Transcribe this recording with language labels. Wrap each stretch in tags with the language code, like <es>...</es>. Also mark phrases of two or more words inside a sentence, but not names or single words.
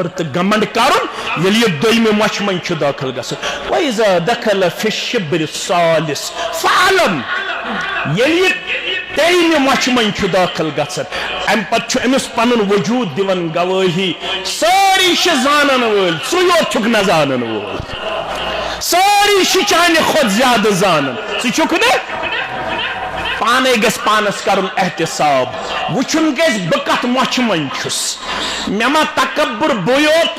<ks>تہٕ گمنڈ کرُن ییٚلہِ یہِ دوٚیمہِ مچھ من چھ داخل گژھان</ks> <ar>وَإِذَا دَخَلَ فِي الشِّبْرِ الثَّالِثِ فَاعْلَمْ</ar> <ks>ییٚلہِ یہِ ترٛیٚیِمہِ مچھ من چھ داخل گژھان ام پت چھ أمِس پنُن وجوٗد دِوان گوٲہی سٲری چھِ زانن وٲلۍ ژٕ یوت چھُکھ نہٕ زانن وول سٲری چھِ چانہِ کھۄتہٕ زیادٕ زانن ژٕ چھُکھ نہٕ پانے گژھِ پانس کرُن احتساب وچھُن گژھِ بہٕ کتھ مچھ من چھُس مےٚ ما تکبر بہٕ یوت</ks>